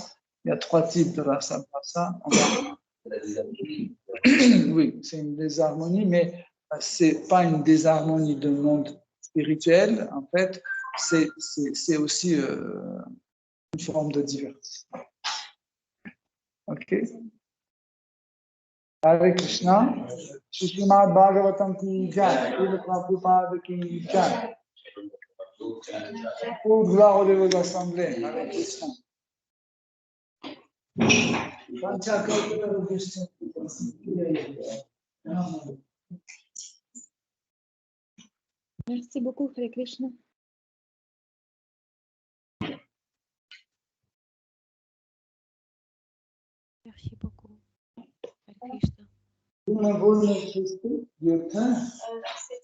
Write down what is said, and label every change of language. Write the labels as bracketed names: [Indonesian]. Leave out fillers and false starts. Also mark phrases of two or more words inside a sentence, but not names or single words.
[French] Il y a 3 types de rasa bhasa. Oui, c'est une désharmonie, mais c'est pas une désharmonie de monde spirituel. En fait, c'est aussi une forme de divertissement. Ok. Hare Krishna. [Hindi] Srimad Bhagavatam ki jai. Srila Prabhupada ki jai. [French] Pour gloire de vos assemblées. Hare Krishna. Merci beaucoup, Hare Krishna. Merci beaucoup. Hare Krishna. Vous me voulez [English] your turn.